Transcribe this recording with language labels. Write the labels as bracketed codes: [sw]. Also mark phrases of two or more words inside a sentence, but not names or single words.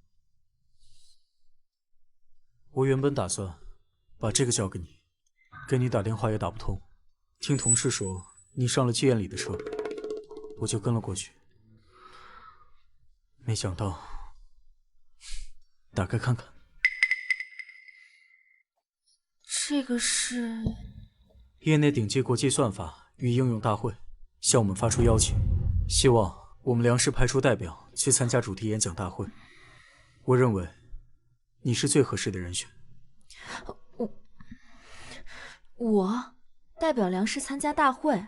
[zh] 我原本打算把这个交给你，给你打電話也打不通。聽同事說你上了妓院裡的車，我就跟了過去。沒想到，打開看看。這個是業內頂級國際算法與應用大會向我們發出邀請，希望我們梁氏派出代表去參加主題演講大會。我認為你是最合適的人選。我代表梁氏參加大會？